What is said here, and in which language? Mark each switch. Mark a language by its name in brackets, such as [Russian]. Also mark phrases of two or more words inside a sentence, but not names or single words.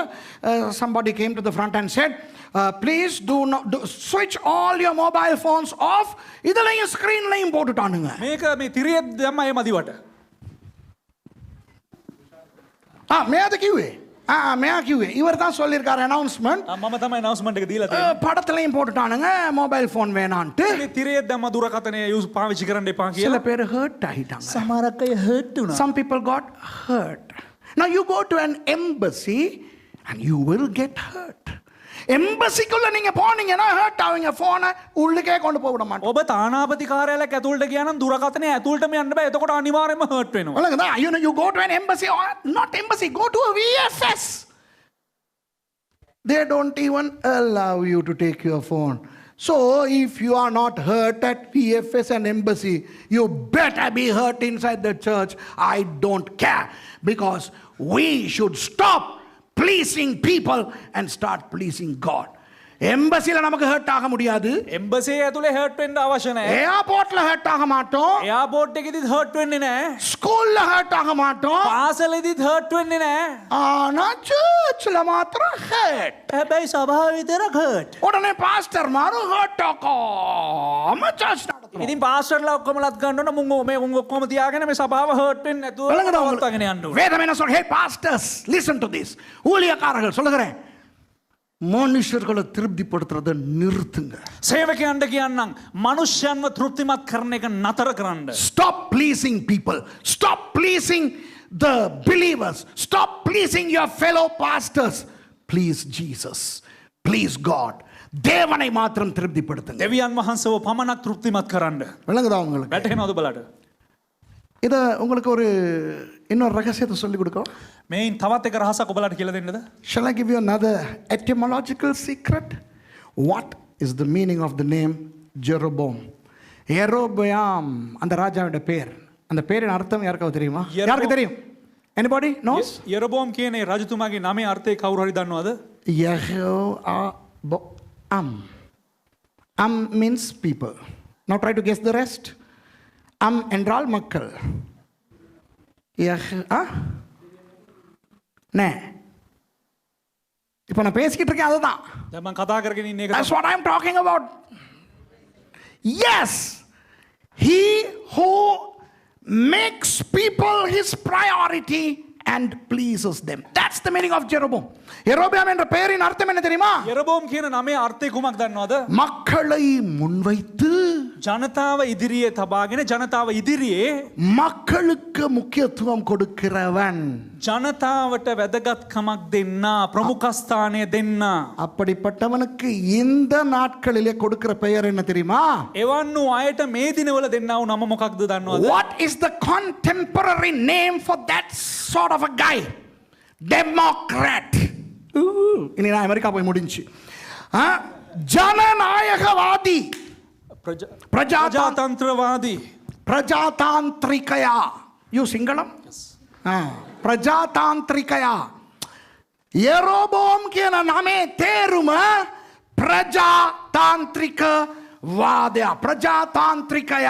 [English] Somebody came to the front and said, please switch all your mobile phones off. [Tamil] இதெல்லாம் ஸ்கிரீன்லையும் போட்டுட்டானுங்க. [Sinhala] මේක මේ තිරියෙත් දැම්ම ඒ මදිවට. මේක කිව්වේ මෙයා කිව්වේ [Tamil] இவர் தான் சொல்லியிருக்காரு அனௌன்ஸ்மெண்ட். [Sinhala] මම තමයි announcement එක දීලා තියෙන්නේ. [Tamil] படத்துலையும் போட்டுட்டானுங்க [English] mobile phone [Tamil] வேணான்ட்டு. [Sinhala] මේ තිරියෙත් දැම්ම දුරකථනය පාවිච්චි කරන්න එපා [Tamil] சில [Sinhala] කියලා. [Tamil] பேர் ஹர்ட் ஆயிட்டாங்க. [Sinhala] සමහරක් අය හර්ට් වුණා. [English] Some people got hurt. Now you go to an embassy and you will get hurt. [Tamil] எம்பசிக்குள்ள நீங்க போனீங்கன்னா ஹர்ட் ஆவீங்க. போனை உள்ளுக்கே கொண்டு போக விட மாட்டோம். [Sinhala] ඔබ තානාපති කාර්යාලයක් ඇතුළට ගියා නම් දුරකථනය ඇතුළටම යන්න බෑ. එතකොට අනිවාර්යයෙන්ම හර්ට් වෙනවා. [English] You go to an embassy or not embassy, go to a VFS. They don't even allow you to take your phone. So if you are not hurt at VFS and embassy, you better be hurt inside the church. I don't care, because we should stop pleasing people and start pleasing God. [Tamil] எம்பசில நமக்கு ஹர்ட் ஆக முடியாது. [Sinhala] එම්බසිය ඇතුලේ හර්ට් වෙන්න අවශ්‍ය නැහැ. [Tamil] ஏர்போர்ட்ல ஹர்ட் ஆக மாட்டோம். [Sinhala] එයාපෝට් එකේදීත් හර්ට් වෙන්නේ නැහැ. [Tamil] ஸ்கூல்ல ஹர்ட் ஆக மாட்டோம். [Sinhala] පාසලේදීත් හර්ට් වෙන්නේ නැහැ. [Tamil] ஆனா சர்ச்ல மாத்திரம் ஹர்ட். [Sinhala] හැබැයි සභාව විතරක් හර්ට්. [Tamil] உடனே பாஸ்டர் மாரும் ஹர்ட் ஆகாம சர்ச் நடத்துறோம். [Sinhala] ඉතින් පාස්ටර්ලා ඔක්කොමලත් ගන්න ඕන මුං මේ උන් ඔක්කොම තියාගෙන මේ සභාව හර්ට් වෙන්නේ නැතුව නවත්තගෙන යන්න ඕන. [Tamil] வேதம் என்ன சொல்ற? [English] Hey pastors, listen to this. [Tamil] ஊழியக்காரர்கள் சொல்லுகிறேன், மனுஷர்களை திருப்திப்படுத்துறதை நிறுத்துங்க. [Sinhala] සේවකයන්ට කියන්නම් මනුෂ්‍යයන්ව තෘප්තිමත් කරන එක නතර කරන්න. [English] Stop pleasing people. Stop pleasing the believers. Stop pleasing your fellow pastors. Please Jesus. Please God. [Tamil] தேவனை மாத்திரம் திருப்திப்படுத்துங்க. [Sinhala] දෙවියන් වහන්සේව පමණක් තෘප්තිමත් කරන්න. [Tamil] விளங்குதா உங்களுக்கு? [Sinhala] වැටහෙනවද බලට? [Tamil] இத உங்களுக்கு ஒரு இன்னொரு ரகசியத்தை சொல்லி கொடுக்கணும். [Sinhala] මේන් තවත් එක රහසක් ඔබලට කියලා දෙන්නද? [English] Shall I give you another etymological secret? What is the meaning of the name Jeroboam? [Tamil] Yeroboam அந்த ராஜாவோட பேர். அந்த பேரின் அர்த்தம் யாருக்காவது தெரியுமா? யாருக்கு தெரியும்? [English] Anybody knows? [Sinhala] යෙරොබෝම් කියන ඒ රජතුමාගේ නමේ අර්ථය කවුරු හරි දන්නවද? [English] Yeroboam. Means people. Now try to guess the rest. [Tamil] என்றால் மக்கள். இப்போ நான் பேசிக்கிட்டு இருக்கேன் அதுதான். [Sinhala] දැන් මම කතා කරගෙන ඉන්නේ ඒක. [English] That's what I'm talking about. Yes, he who makes people his priority and pleases them. That's the meaning of Jeroboam. [Tamil] Jeroboam என்ற பெயரின் அர்த்தம் என்ன தெரியுமா? [Sinhala] යෙරොබෝම් කියන නමේ අර්ථය කුමක්ද දන්නවද? [Tamil] மக்களை முன்வைத்து [Sinhala] ජනතාව ඉදිරියේ තබාගෙන ජනතාව ඉදිරියේ [Tamil] மக்களுக்கு முக்கியத்துவம் கொடுக்கிறவன். [Sinhala] ජනතාවට වැදගත්කමක් දෙන්න, ප්‍රමුඛස්ථානය දෙන්න. [Tamil] அப்படிப்பட்டவனுக்கு இந்த நாட்களிலே கொடுக்கிற பெயர் என்ன தெரியுமா? [Sinhala] එවන් වූ අයට මේ දිනවල දෙන්නා වූ නම මොකක්ද දන්නවද? [English] What is the contemporary name for that sort of a guy? Democrat. [Tamil] இனி நான் அமெரிக்கா போய் முடிஞ்சு. [Sinhala] ජනනායකවාදී ප්‍රජාතන්ත්‍රවාදී ප්‍රජාතාන්ත්‍රිකයා you සිංහලම් ප්‍රජාතාන්ත්‍රිකයා යෙරෝබෝම් කියන නමේ තේරුම ප්‍රජාතාන්ත්‍රික වාදයා ප්‍රජාතාන්ත්‍රිකයා.